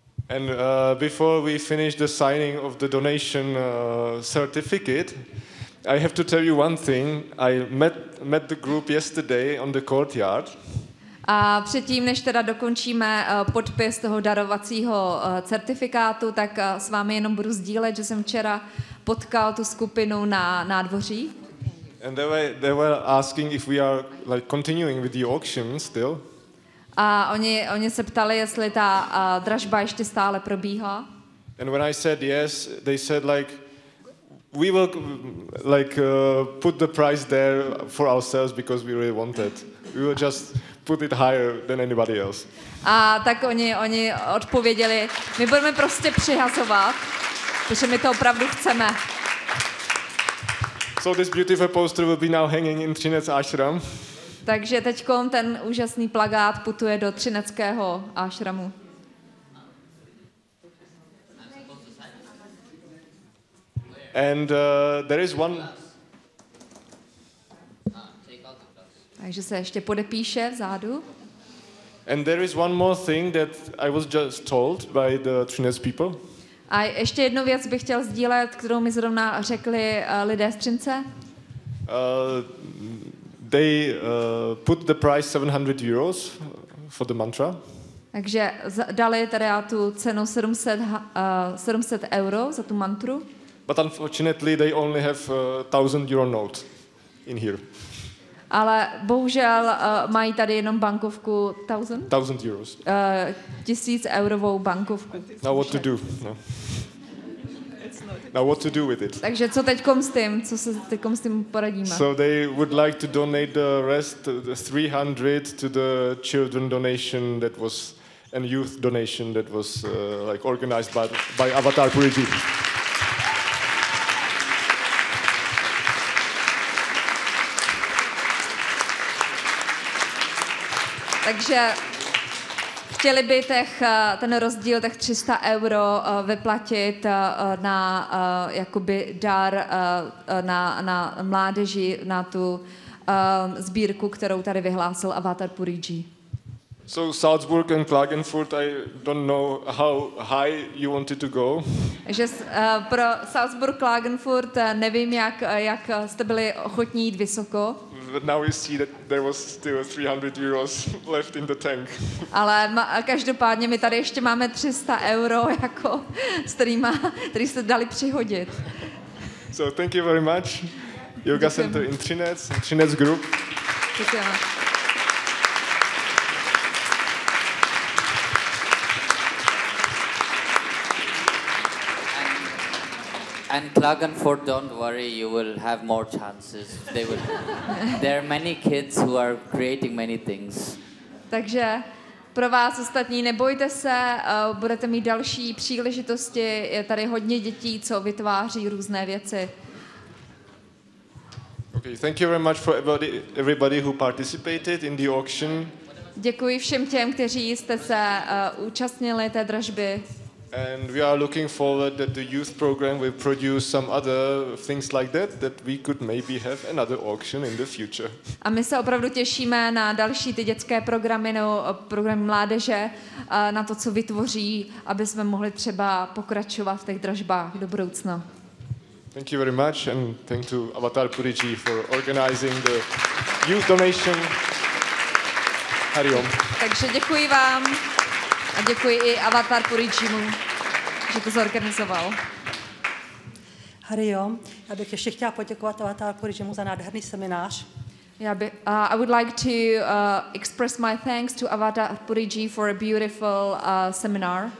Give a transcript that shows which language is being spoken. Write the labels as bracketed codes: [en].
[en] And before we finish the signing of the donation certificate, I have to tell you one thing. I met the group yesterday on the courtyard. [cs] A předtím, než teda dokončíme podpis toho darovacího certifikátu, tak s vámi jenom budu sdílet, že jsem včera potkal tu skupinu na nádvoří. [en] And they were asking if we are like continuing with the auction still. [cs] A oni se ptali, jestli ta dražba ještě stále probíhá. [en] And when I said yes, they said like we will like put the price there for ourselves because we really want it. We will just put it higher than anybody else. [cs] A tak oni odpověděli, my budeme prostě přihazovat, protože my to opravdu chceme. [en] So this beautiful poster will be now hanging in Třinec ashram. [cs] Takže teďkom ten úžasný plakát putuje do třineckého ášramu. [en] And there is one. [cs] Takže se ještě podepíše vzadu. [en] And there is one more thing that I was just told by the Třinec people. [cs] A ještě jednu věc bych chtěl sdílet, kterou mi zrovna řekli lidé z Třince. [en] They put the price 700 euros for the mantra. [cs] Takže dali teda tu cenu 700 euro za tu mantru. [en] But unfortunately they only have a 1000 euro note in here. [cs] Ale bohužel mají tady jenom bankovku 1000? [en] 1000 euros. [cs] 1000 eurovou bankovku. [en] Now what to do? No. Now what to do with it? [cs] Takže co teďkom s tím? Co se teďkom s tím poradíme? [en] So they would like to donate the rest, the 300, to the children donation that was and youth donation that was like organized by Avatar Puriji. [cs] Takže chtěli by ten rozdíl těch 300 euro vyplatit na jakoby dar na mládeži, na tu sbírku, kterou tady vyhlásil Avatar Puriji. [en] So Salzburg and Klagenfurt, I don't know how high you wanted to go. [cs] Že pro Salzburg Klagenfurt nevím jak jste byli ochotní jít vysoko. [en] But now we see that there was still 300 euros left in the tank. [cs] Ale každopádně my tady ještě máme 300 euro jako s kterýma, který jste dali přihodit. [en] So thank you very much. Yoga [cs] Děkujeme. [en] Center in Třinec, Třinec Group. [cs] Děkujeme. [en] And Klagenfurt, don't worry, you will have more chances. They will. There are many kids who are creating many things. [cs] Takže pro vás ostatní nebojte se, budete mít další příležitosti. Je tady hodně dětí, co vytváří různé věci. [en] Okay, thank you very much for everybody who participated in the auction. [cs] Děkuji všem těm, kteří jste se účastnili té dražby. [en] And we are looking forward that the youth program will produce some other things like that, that we could maybe have another auction in the future. [cs] A my se opravdu těšíme na další ty dětské programy nebo program mládeže, na to, co vytvoří, aby jsme mohli třeba pokračovat v těch dražbách do budoucna. [en] Thank you very much and thank you to Avatar Puriji for organizing the youth donation. Hari Om. [cs] Takže děkuji vám. A děkuji i Avatar Purijimu, že to zorganizoval. Hari Om, já bych ještě chtěla poděkovat Avatar Purijimu za nádherný seminář. [en] I would like to express my thanks to Avatar Puriji for a beautiful seminar.